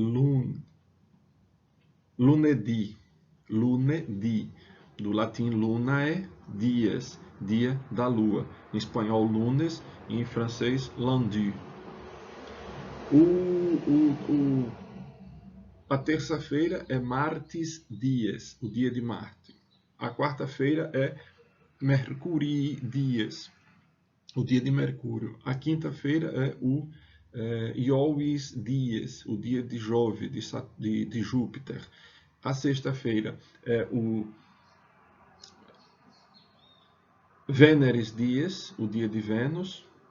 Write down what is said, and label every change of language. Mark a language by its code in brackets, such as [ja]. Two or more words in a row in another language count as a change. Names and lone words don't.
[pt] lunedì, do latim luna é dias, dia da lua, em espanhol lunes e em francês lundi. A terça-feira é [la] martes dies, [pt] o dia de Marte. A quarta-feira é [la] mercurii dies, [pt] o dia de Mercúrio. A quinta-feira é o [la] Iovis dies, [pt] o dia de Jove, de Júpiter. A sexta-feira é o [la] Veneris dies, [pt] o dia de Vênus.